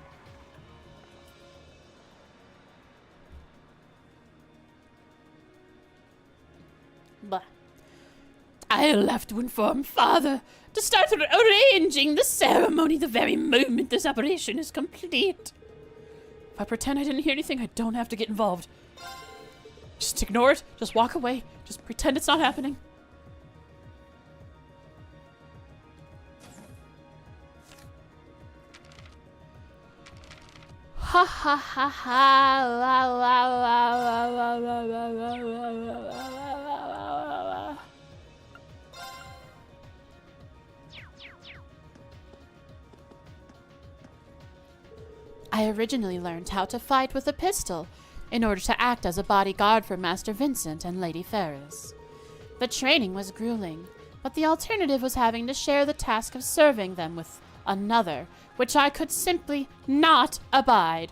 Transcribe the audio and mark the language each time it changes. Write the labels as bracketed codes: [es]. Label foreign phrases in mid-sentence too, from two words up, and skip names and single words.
[en] But I'll have to inform Father to start arranging the ceremony the very moment this operation is complete. If I pretend I didn't hear anything, I don't have to get involved. Just ignore it. Just walk away. Just pretend it's not happening. Ha ha ha ha. La la la la la la la la la la. I originally learned how to fight with a pistol in order to act as a bodyguard for Master Vincent and Lady Ferris. The training was grueling, but the alternative was having to share the task of serving them with another, which I could simply not abide.